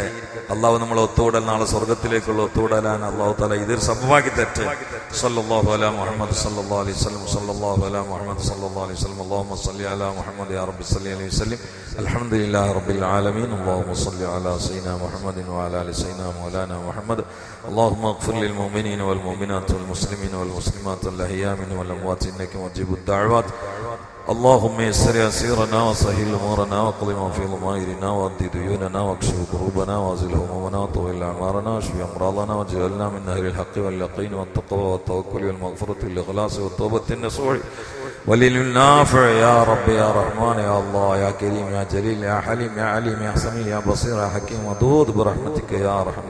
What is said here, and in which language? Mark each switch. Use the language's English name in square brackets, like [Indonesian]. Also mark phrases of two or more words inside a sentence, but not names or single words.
[Malayalam] അള്ളാഹു നമ്മളെ ഒത്തുകൂടൽ നാളെ സ്വർഗത്തിലേക്കുള്ള ഒത്തുകൂടലാണ് [Arabic] الله تعالى [Malayalam] ഇതിൽ സംഭവമാക്കി തെറ്റ്. [Arabic] صلى الله على محمد صلى الله عليه وسلم صلى الله على محمد صلى الله عليه وسلم اللهم صل على محمد يا ربي صل عليه وسلم الحمد لله رب العالمين اللهم صل على سيدنا محمد وعلى آل سيدنا مولانا محمد اللهم اغفر للمؤمنين والمؤمنات والمسلمين والمسلمات الأحياء منهم والأموات إنك مجيب الدعوات اللهم يسر يسيرنا وسهل أمورنا واقض ما في ضمائرنا وأد ديوننا واكشف كروبنا وازل همومنا وطول أعمارنا واشف أمراضنا واجعلنا من أهل الحق واليقين والتقوى والتوكل والمغفرة والإخلاص والتوبة النصوح ولل النافع يا رب يا رحمن يا الله يا كريم يا جليل يا حليم يا عليم يا سميع يا بصير يا حكيم ودود برحمتك يا أرحم